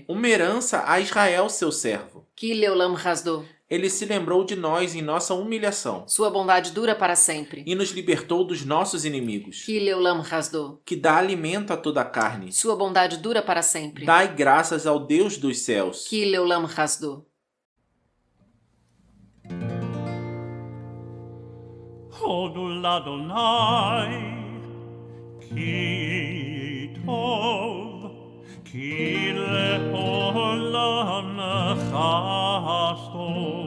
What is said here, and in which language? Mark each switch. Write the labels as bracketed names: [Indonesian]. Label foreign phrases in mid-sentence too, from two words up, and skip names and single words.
[Portuguese] Uma herança a Israel, seu servo. [Hebrew] כי לעולם חסדו. [Portuguese] Ele se lembrou de nós em nossa humilhação Sua bondade dura para sempre. e nos libertou dos nossos inimigos. [Hebrew] כי לעולם חסדו. [Portuguese] Que dá alimento a toda a carne. Sua bondade dura para sempre. Dai graças ao Deus dos céus. [Hebrew] כי לעולם חסדו. הודו לה', כי טוב, כי לעולם חסדו.